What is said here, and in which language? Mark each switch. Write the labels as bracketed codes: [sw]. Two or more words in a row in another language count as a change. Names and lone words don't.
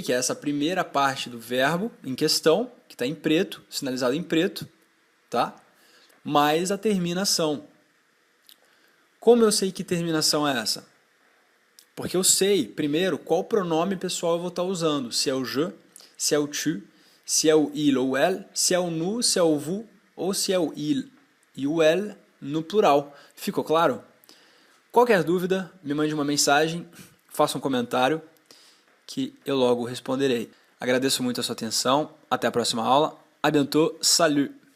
[pt] Que é essa primeira parte do verbo em questão, que está em preto, sinalizado em preto, tá? Mais a terminação. Como eu sei que terminação é essa? Porque eu sei, primeiro, qual pronome pessoal eu vou estar usando. Se é o je, se é o tu, se é o il ou elle, se é o nous, se é o vous, ou se é o il e o elle no plural. Ficou claro? Qualquer dúvida, me mande uma mensagem, faça um comentário, que eu logo responderei. Agradeço muito a sua atenção, até a próxima aula. [fr] À bientôt, salut!